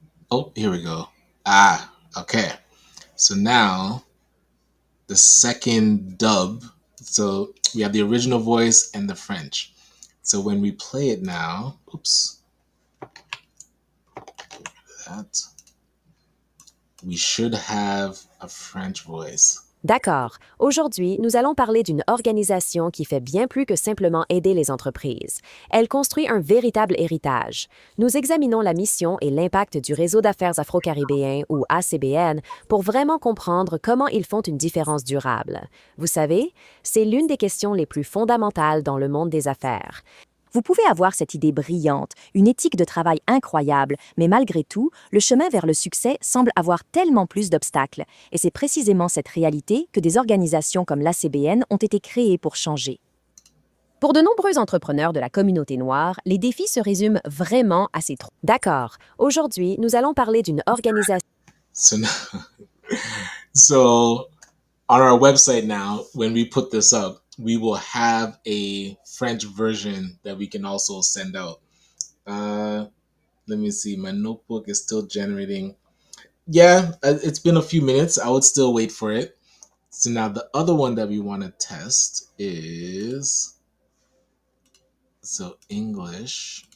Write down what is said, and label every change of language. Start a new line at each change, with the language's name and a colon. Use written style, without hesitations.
English: Oh, here we go. Ah, okay. So now the second dub. So we have the original voice and the French. So when we play it now, oops, that we should have a French voice.
French: D'accord. Aujourd'hui, nous allons parler d'une organisation qui fait bien plus que simplement aider les entreprises. Elle construit un véritable héritage. Nous examinons la mission et l'impact du Réseau d'affaires afro-caribéen, ou ACBN, pour vraiment comprendre comment ils font une différence durable. Vous savez, c'est l'une des questions les plus fondamentales dans le monde des affaires. Vous pouvez avoir cette idée brillante, une éthique de travail incroyable, mais malgré tout, le chemin vers le succès semble avoir tellement plus d'obstacles. Et c'est précisément cette réalité que des organisations comme l'ACBN ont été créées pour changer. Pour de nombreux entrepreneurs de la communauté noire, les défis se résument vraiment à ces trois. D'accord. Aujourd'hui, nous allons parler d'une organisation.
English: So now, so on our website now, when we put this up, we will have a French version that we can also send out. Let me see. My notebook is still generating. Yeah, it's been a few minutes. I would still wait for it. So now the other one that we want to test is so English.